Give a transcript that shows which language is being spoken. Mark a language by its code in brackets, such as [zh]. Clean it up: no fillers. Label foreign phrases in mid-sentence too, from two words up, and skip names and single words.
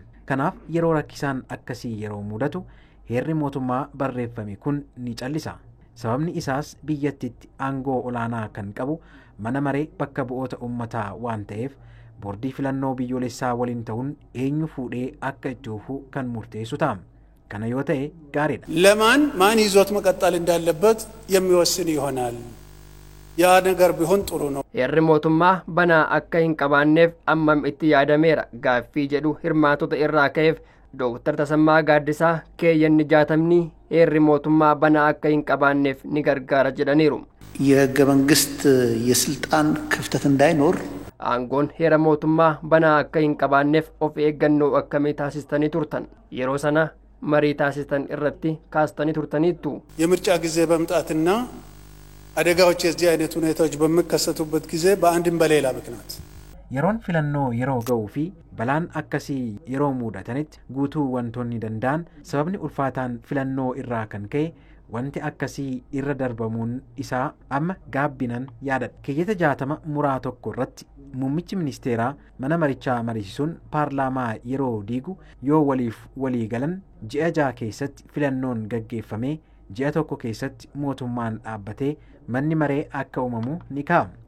[om] Kanaaf yeroo rakkisaan akkasii yeroo mudatu heerri mootummaa barreeffame kun ni callisa. Sababni isaas biyyattitti aangoo olaanaa kan qabu mana maree bakka bu'oota uummataa waan ta'eef boordii filannoo biyyoolessaa waliin ta'uun eenyu fuudhee akka itti fufu kan murteessu ta'a. Kana yoo ta'e gaariidha. [am] ለማን ማን ይዞት መቀጠል እንዳለበት የሚወስን ይሆናል። ያ ነገር ቢሆን ጥሩ ነው። [om] Heerri mootummaa banaa akka hin qabaanneef ammam itti yaadameera. Gaaffii jedhu hirmaatota irraa ka'eef Dr. Tasammaa Gaaddisaa keeyyanni 60 heerri mootummaa banaa akka hin qabaanneef ni gargaara jedhaniiru. [am] የህገ መንግስት የስልጣን ክፍተት እንዳይኖር [om] aangoon heera mootummaa banaa akka hin qabaanneef of eeggannoo akkamii taasistanii turtan? Yeroo sana marii taasistan irratti kaastanii turtaniittu? [am] የምርጫ ጊዜ በመምጣትና አደጋዎች የዚህ አይነት ሁኔታዎች በሚከሰቱበት ጊዜ በአንድም በሌላ ምክንያት [om] yeroon filannoo yeroo ga'uu fi balaan akkasii yeroo mudatanitti guutuu wantoonni danda'an sababni ulfaataan filannoo irraa kan ka'e wanti akkasii irra darbamuun isaa amma gaabbinan yaadadha. Keeyyata 60 muraa tokko irratti muummichi ministeeraa mana marichaa mariisisuun paarlaamaa yeroo diigu yoo waliif walii galan ji'a 6 keessatti filannoon gaggeeffamee ji'a tokko keessatti mootummaan dhaabbatee manni maree akka uumamu ni kaa'ama.